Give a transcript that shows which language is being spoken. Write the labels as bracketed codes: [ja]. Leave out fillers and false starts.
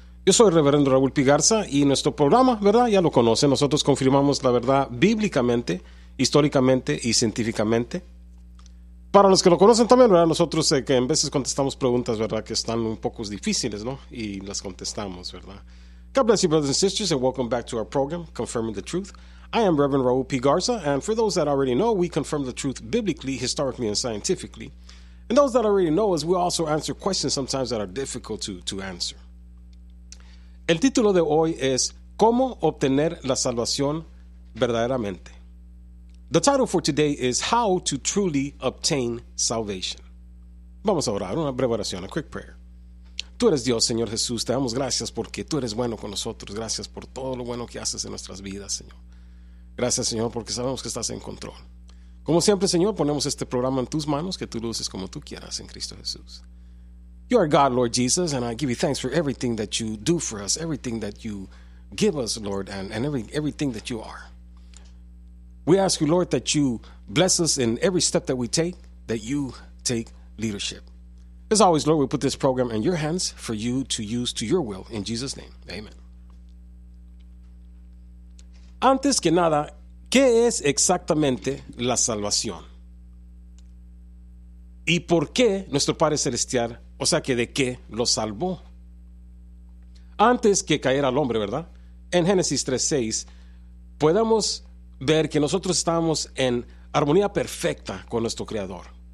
[es] Yo soy el reverendo Raúl Pigarza y nuestro programa, ¿verdad? Ya lo conocen. Nosotros confirmamos la verdad bíblicamente, históricamente y científicamente. Para los que lo conocen también, ¿verdad? Nosotros que en veces contestamos preguntas, ¿verdad? Que están un poco difíciles, ¿no? Y las contestamos, ¿verdad? [en] God bless you, brothers and sisters, and welcome back to our program, Confirming the Truth. I am Reverend Raúl Pigarza, and for those that already know, we confirm the truth biblically, historically, and scientifically. And those that already know us, we also answer questions sometimes that are difficult to answer. [es] El título de hoy es ¿Cómo obtener la salvación verdaderamente? [en] The title for today is How to Truly Obtain Salvation. [es] Vamos a orar, una breve oración, [en] a quick prayer. [es] Tú eres Dios, Señor Jesús. Te damos gracias porque tú eres bueno con nosotros. Gracias por todo lo bueno que haces en nuestras vidas, Señor. Gracias, Señor, porque sabemos que estás en control. Como siempre, Señor, ponemos este programa en tus manos, que tú lo uses como tú quieras en Cristo Jesús. [en] You are God, Lord Jesus, and I give you thanks for everything that you do for us, everything that you give us, Lord, and everything that you are. We ask you, Lord, that you bless us in every step that we take, that you take leadership. As always, Lord, we put this program in your hands for you to use to your will. In Jesus' name, amen. [es] Antes que nada, ¿qué es exactamente la salvación? ¿Y por qué nuestro Padre Celestial, o sea que de qué, lo salvó? Antes que caer al hombre, ¿verdad? En Génesis 3:6, podemos ver que nosotros estábamos en armonía perfecta con nuestro Creador.